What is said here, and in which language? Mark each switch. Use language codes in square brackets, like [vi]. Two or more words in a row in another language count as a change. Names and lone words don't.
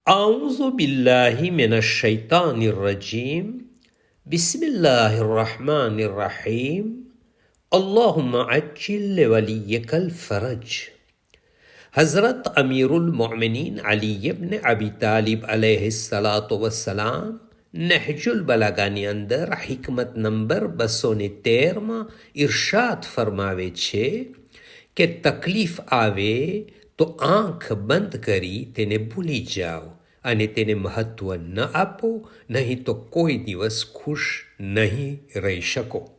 [ar] أعوذ بالله من الشيطان الرجيم بسم الله الرحمن الرحيم اللهم عجل لوليك الفرج. [gu] हज़रत अमीरुल मोमिनीन अली इब्न अबी तालिब अलैहिस्सलाम નહજુલ બલાગાની અંદર હિકમત નંબર 213માં ઇરશાદ ફરમાવે છે કે તકલીફ આવે તો આંખ બંધ કરી તેને ભૂલી જાઓ અને તેને મહત્વ ન આપો, નહીં તો કોઈ દિવસ ખુશ નહીં રહી શકો.